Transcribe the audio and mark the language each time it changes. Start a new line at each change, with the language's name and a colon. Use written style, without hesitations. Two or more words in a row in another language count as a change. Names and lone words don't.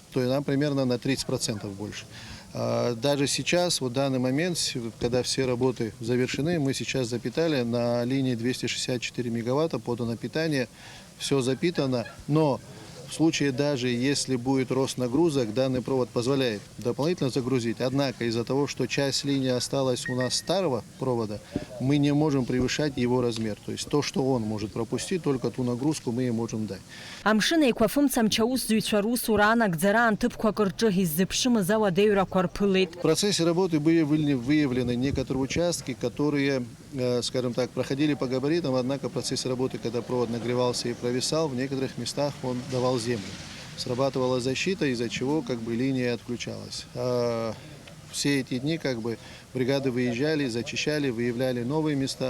Russian: То есть нам примерно на 30% больше. Даже сейчас, в данный момент, когда все работы завершены, мы сейчас запитали на линии 264 мегаватта, подано питание, все запитано, но в случае даже если будет рост нагрузок, данный провод позволяет дополнительно загрузить. Однако из-за того, что часть линии осталась у нас старого провода, мы не можем превышать его размер. То есть то, что он может пропустить, только ту нагрузку мы ей можем дать.
Abkhazian: Амшын еиқәафымцамч аусзуҩцәа русура анагӡара анҭыԥқәак рҿы иззыԥшымыз ауадаҩрақәа рԥылеит.
Russian: В процессе работы были выявлены некоторые участки, которые, скажем так, проходили по габаритам, однако в процессе работы, когда провод нагревался и провисал, в некоторых местах он давал землю. Срабатывала защита, из-за чего линия отключалась. Все эти дни бригады выезжали, зачищали, выявляли новые места.